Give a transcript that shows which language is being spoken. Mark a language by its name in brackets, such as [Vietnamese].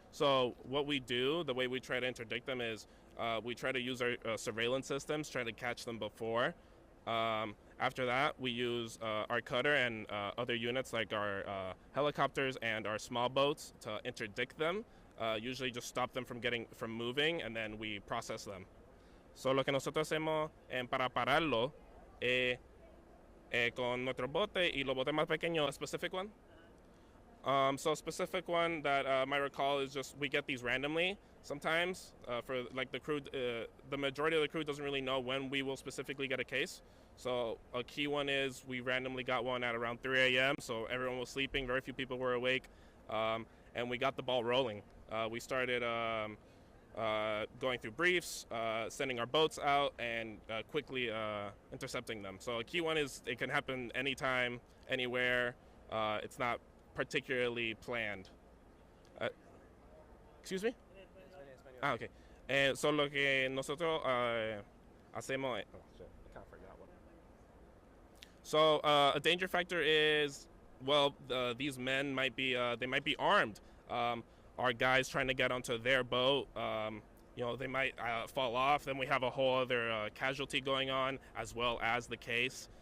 [English] So what we do, the way we try to interdict them is we try to use our surveillance systems, try to catch them before. After that, we use our cutter and other units like our helicopters and our small boats to interdict them. Usually just stop them from moving, and then we process them. [Spanish] So lo que nosotros hacemos para pararlo con nuestro bote y los botes más pequeños. [English] A specific one? So a specific one that I might recall is just we get these randomly sometimes for like the crew. The majority of the crew doesn't really know when we will specifically get a case. So a key one is we randomly got one at around 3 a.m. So everyone was sleeping, very few people were awake, and we got the ball rolling. We started going through briefs, sending our boats out, and quickly intercepting them. So a key one is it can happen anytime, anywhere. It's not particularly planned. Excuse me? Okay. [Spanish] So lo que nosotros hacemos. [English] Oh, shit. I kind of forgot what. So a danger factor is, well, these men might be armed. Our guys trying to get onto their boat. They might fall off. Then we have a whole other casualty going on, as well as the case.